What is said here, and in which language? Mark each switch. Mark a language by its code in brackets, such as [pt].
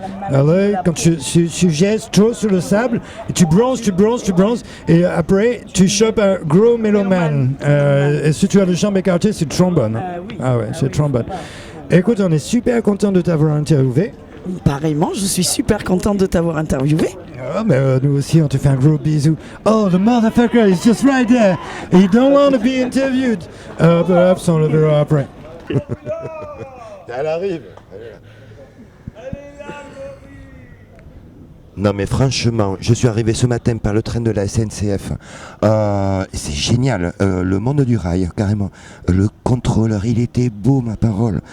[fr] Alors, quand tu jettes trop sur le sable, et tu bronzes, et après, tu chopes un gros mélomane. Et si tu as le jambes écartées, c'est trombone. Oui. Ah ouais, c'est trombone. Écoute, on est super content de t'avoir interviewé. Pareillement, je suis super contente de t'avoir interviewé. Ah, mais nous aussi, on te fait un gros bisou. [en] Oh, the motherfucker is just right there. He don't want to be interviewed. Perhaps [fr] on le verra après. Elle arrive. Non mais franchement, je suis arrivé ce matin par le train de la SNCF. C'est génial, le monde du rail, carrément. Le contrôleur, il était beau, ma parole.